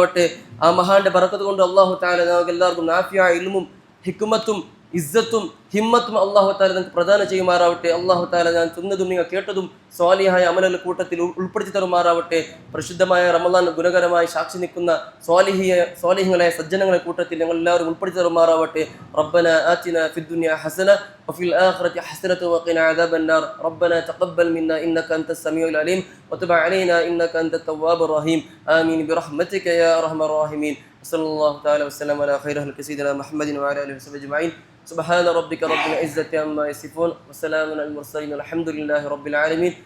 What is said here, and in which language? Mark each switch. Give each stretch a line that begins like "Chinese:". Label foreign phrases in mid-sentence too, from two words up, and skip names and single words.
Malayalam: ആ മഹാന്റെ ബർക്കത്ത് കൊണ്ട്
Arabic: الله تعالى
Malayalam: ഞങ്ങൾക്ക് എല്ലാവർക്കും നാഫിയായ ഇൽമും ഹിക്മത്തും ഇസ്സത്തും ഹിമ്മത്തും
Arabic: الله تعالى
Malayalam: നിങ്ങൾക്ക് പ്രദാനം ചെയ്യുമാറാവട്ടെ.
Arabic: الله تعالى
Malayalam: ഞാൻ തിന്നതും നിങ്ങൾ കേട്ടതും സ്വാലിഹായ അമലുകളുടെ കൂട്ടത്തിൽ ഉൾപ്പെടുത്തി തരുമാറാവട്ടെ. പരിശുദ്ധമായ റമളാൻ ഗുണകരമായി സാക്ഷി നിൽക്കുന്ന സ്വാലിഹ്യങ്ങളായ സജ്ജനങ്ങളെ കൂട്ടത്തിൽ ഞങ്ങൾ എല്ലാവരും ഉൾപ്പെടുത്തി തരുമാറാവട്ടെ.
Arabic: ربنا آتنا في الدنيا حسنة وفي الآخرة حسنة وقنا عذاب النار. ربنا تقبل منا إنك أنت السميع العليم وتب علينا إنك أنت التواب الرحيم. آمين برحمتك يا أرحم الراحمين. صلى الله تعالى وسلم على خير خلق سيدنا محمد وعلى آله وصحبه أجمعين. سبحان ربك رب العزة عما يصفون وسلام على المرسلين الحمد لله رب العالمين.